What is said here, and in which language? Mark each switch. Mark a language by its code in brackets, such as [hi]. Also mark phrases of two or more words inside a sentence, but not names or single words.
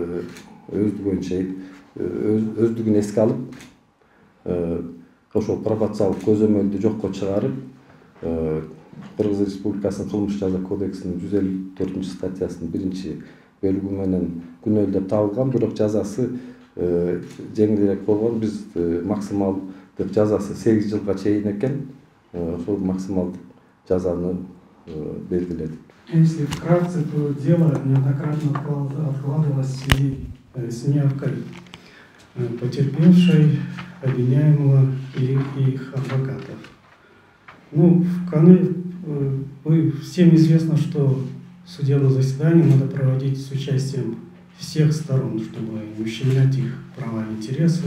[ky] өздүгүн эске алып, ошол пробациялык көзөмөлдү жокко чыгарып, Кыргыз Республикасынын кылмыш жаза кодексинин 154 статьясынын 1 бөлүгү менен күнөөлдөп табылган, бирок жазасы жеңилирээк болгон. Биз максималдык жазасы 8 жылга чейин экен. Ошол максималдык жазаны белгиледик. [ru] Если вкратце, то дело неоднократно откладывалось в связи с неявкой потерпевшей, обвиняемого и их адвокатов. Всем известно, что судебное заседание надо проводить с участием всех сторон, чтобы не ущемлять их права и интересы.